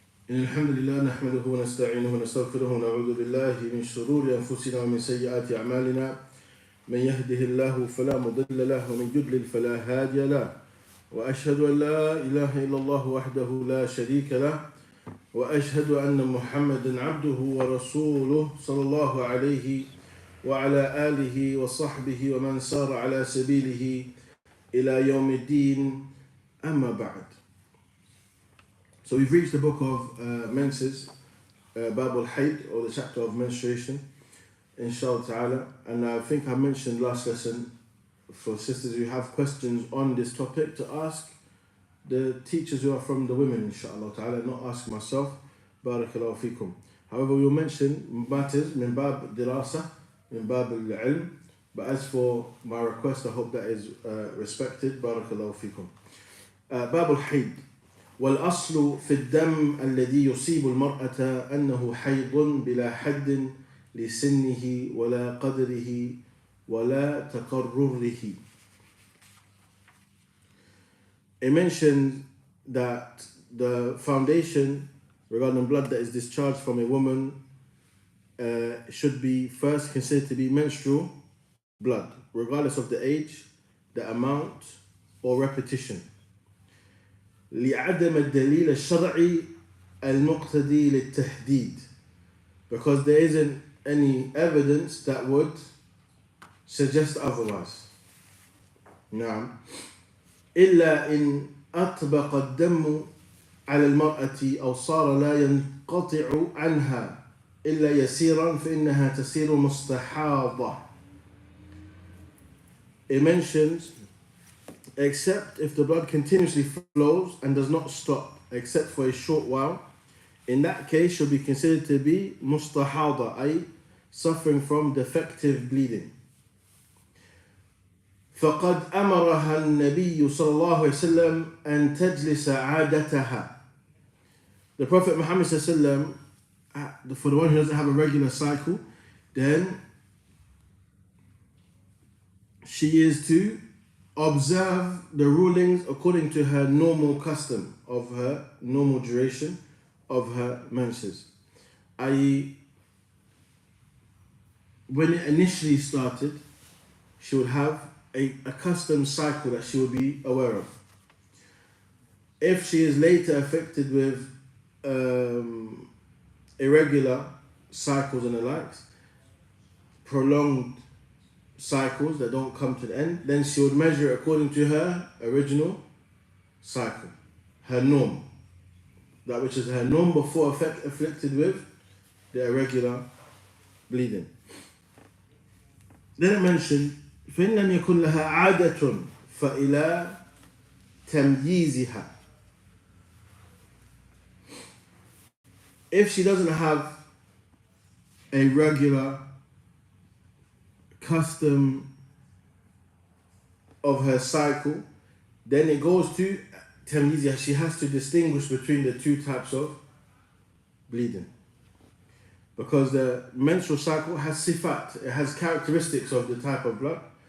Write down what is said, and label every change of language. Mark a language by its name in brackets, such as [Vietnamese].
[Arabic] إن الحمد لله نحمده ونستعينه ونستغفره ونعوذ بالله من شرور أنفسنا ومن سيئات أعمالنا من يهده الله فلا مضل له ومن يضلل فلا هادي له وأشهد أن لا إله إلا الله وحده لا شريك له وأشهد أن محمدا عبده ورسوله صلى الله عليه وعلى آله وصحبه ومن سار على سبيله إلى يوم الدين أما بعد. [English] So we've reached the book of menses, Bab al-Hayd, or the chapter of menstruation, inshallah ta'ala. And I think I mentioned last lesson for sisters who have questions on this topic to ask the teachers who are from the women, inshallah ta'ala, not ask myself. Barakallahu fikum. However, we will mention matters [Arabic] min bab dirasa, min bab al-ilm. [English] But as for my request, I hope that is respected. [Arabic] Barakallahu fikum. Bab al-Hayd. والأصل في الدم الذي يصيب المرأة أنه حيض بلا حد لسنه ولا قدره ولا تقرره. [English] It mentioned that the foundation regarding blood that is discharged from a woman should be first considered to be menstrual blood, regardless of the age, the amount, or repetition. [Arabic] لعدم الدليل الشرعي المقتضي للتحديد, [English] because there isn't any evidence that would suggest otherwise. [Arabic] نعم. إلا إن أطبق الدم على المرأة أو صار لا ينقطع عنها إلا يسيرا فإنها تسير مستحاضة. [English] It mentions except if the blood continuously flows and does not stop except for a short while, in that case should be considered to be mustahada, i.e. suffering from defective bleeding. [Arabic] فقد أمرها النبي صلى الله عليه وسلم أن تجلس عادتها. [English] The Prophet Muhammad [Arabic] صلى الله عليه وسلم, [English] for the one who doesn't have a regular cycle, then she is to observe the rulings according to her normal custom of her normal duration of her menses. I.e., when it initially started, she would have a custom cycle that she would be aware of. If she is later affected with irregular cycles and the likes, prolonged cycles that don't come to the end, then she would measure according to her original cycle, her norm, that which is her norm before afflicted with the irregular bleeding. Then it mentioned [Arabic] فإن لم يكن لها عادة فإلى تمييزها. [English] If she doesn't have a regular custom of her cycle, then it goes to tamyiz. She has to distinguish between the two types of bleeding, because the menstrual cycle has sifat, it has characteristics of the type of blood.